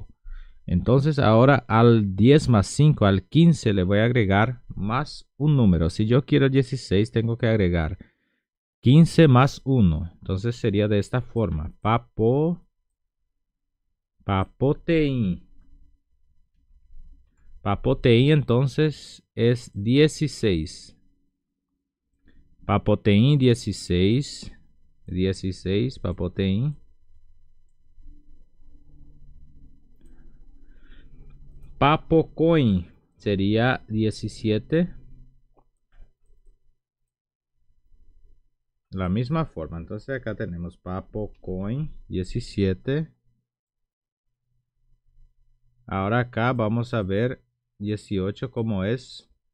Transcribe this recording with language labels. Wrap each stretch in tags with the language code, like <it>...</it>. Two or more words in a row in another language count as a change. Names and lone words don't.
<es>Entonces ahora al 10 más 5, al 15, le voy a agregar más un número. Si yo quiero 16, tengo que agregar 15 más 1. Entonces sería de esta forma. Papotein. Papotein entonces es 16. Papotein 16. 16, papotein. Papocoin sería 17. La misma forma. Entonces acá tenemos papocoin 17. Ahora acá vamos a ver 18 como es.</es>